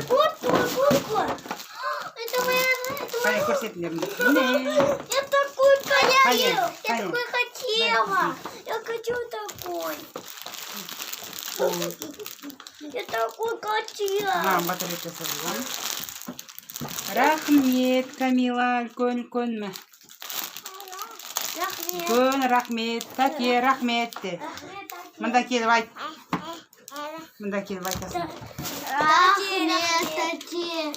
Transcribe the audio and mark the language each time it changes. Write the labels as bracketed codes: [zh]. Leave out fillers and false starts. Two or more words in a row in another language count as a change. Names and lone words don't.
[ru] Вот. Это моя. Паня, корсет верни. Я такой хотела. Я хочу такой. Я такой хотела. Батарейка сорвала. [kk] Рахмет, Камила, үлкен ме? Үлкен рахмет, тәте рахмет де. Мында келіп айт. Мында келіп айтасың. Рахмет, тәте.